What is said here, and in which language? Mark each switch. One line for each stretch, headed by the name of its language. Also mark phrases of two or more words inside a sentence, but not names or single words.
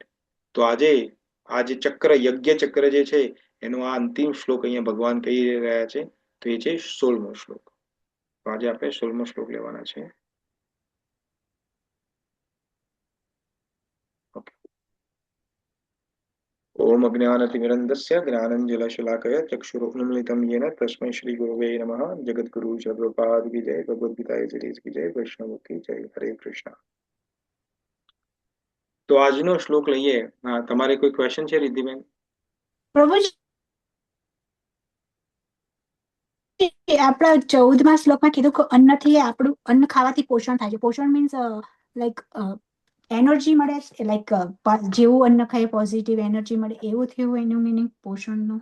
Gujarati: તો આજે આ જે ચક્ર, યજ્ઞ ચક્ર જે છે એનો આ અંતિમ શ્લોક અહીંયા ભગવાન કહી રહ્યા છે, તો એ છે 16મો શ્લોક. તો આજે આપણે 16મો શ્લોક લેવાના છે. ઓકે.
Sanskrit: ओम अज्ञानतिमिरन्धस्य ज्ञानंजनशलाकया ચક્ષુરુન્મિલિतं येन तस्मै श्री गुरुवे नमः.
Hindi: जगद्गुरु सर्वपाद की जय, भगवद गीता सीरीज की जय, वैष्णव की जय. हरे कृष्ण.
Gujarati: તો આજનો શ્લોક લઈએ. હા, તમારે કોઈ ક્વેશ્ચન છે રિદ્ધિબેન? પ્રભુજી, આપણા 14મા શ્લોકમાં કીધું કે અન્નથી આપણું અન્ન ખાવાથી પોષણ થાય છે. પોષણ
English: means like energy
Gujarati: મળે, લાઈક જેવું અન્ન ખાય
English: positive energy
Gujarati: મળે, એવું થયું એનું મિનિંગ પોષણનું.